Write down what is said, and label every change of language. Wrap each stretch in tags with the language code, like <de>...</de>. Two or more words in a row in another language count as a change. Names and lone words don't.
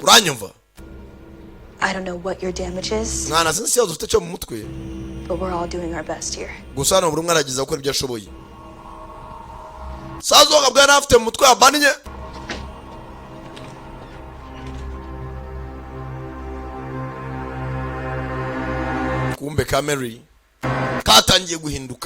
<rw>Uranyumva?</rw> <en>I don't know what your damage is,</en> <rw>Mwana sinzi ikibazo ufite cyo mu mutwe.</rw> <en>but we're all doing our best here.</en> <rw>Gusa hano buri umwe aragiza gukora ibyo ashoboye. Sazo wakabwana afite mu mutwe yabaniye. Kumbe ka Mary katangiye guhinduka.</rw>